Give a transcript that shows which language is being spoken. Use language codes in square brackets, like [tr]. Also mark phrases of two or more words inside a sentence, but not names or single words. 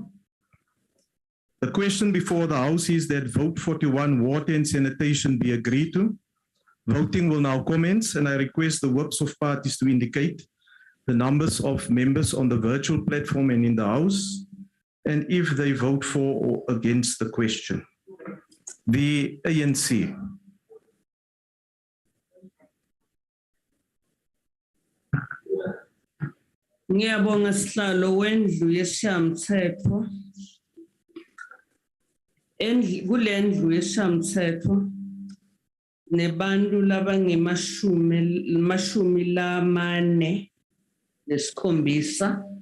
[en] The question before the House is that vote 41 water and sanitation be agreed to. Voting will now commence, and I request the whips of parties to indicate the numbers of members on the virtual platform and in the House, and if they vote for or against the question. The ANC. [ss] Ngiyabonga sihlalo wendlu yeshamthetho. Kulendlu yeshamthetho nebantu labangemashumi lamane nesikhombisa.